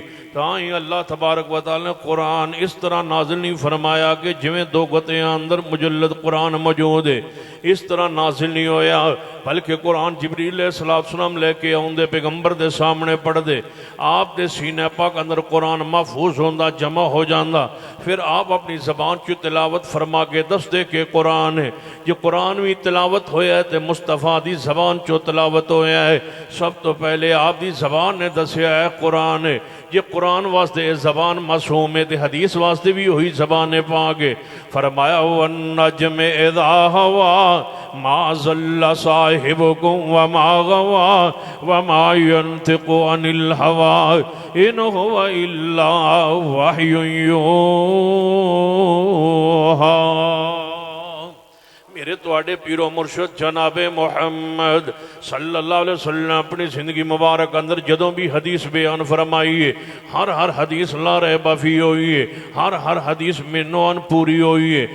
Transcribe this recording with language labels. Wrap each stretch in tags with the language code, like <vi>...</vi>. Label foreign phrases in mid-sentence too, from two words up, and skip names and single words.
<pa>تاہی اللہ تبارک و تعالی نے قرآن اس طرح نازل نہیں فرمایا کہ جویں دو گتیاں اندر مجلد قرآن موجود ہے اس طرح نازل نہیں ہویا، بلکہ قرآن جبریل</pa> <ar>علیہ السلام</ar> <pa>لے کے آؤندے پیغمبر دے سامنے پڑھ دے، آپ دے سینہ پاک اندر قرآن محفوظ ہوندہ جمع ہو جاندہ، پھر آپ اپنی زبان چو تلاوت فرما کے دس دے کے قرآن ہے. جو قرآن بھی تلاوت ہویا ہے تے مصطفیٰ دی زبان چو تلاوت ہویا ہے. سب تو پہلے آپ دی زبان نے دسیا ہے قرآن ہے. یہ قرآن واسطے زبان معصوم ہے تے حدیث واسطے بھی وہی زبان پاک ہے.</pa> <ar>فرمایا والنجم اذا ہوا ما ضل صاحبکم وما غوا وما ينطق عن الهوى ان هو الا وحی یوحی.</ar> <pa>میرے توڑے پیرو مرشد جناب محمد</pa> <ar>صلی اللہ علیہ وسلم</ar> <pa>اپنی زندگی مبارک اندر جدوں بھی حدیث بیان فرمائی ہے، ہر حدیث</pa> <ar>لا ریب فیہ</ar> <pa>ہوئی ہے، ہر حدیث میں نوان پوری ہوئی ہے.</pa>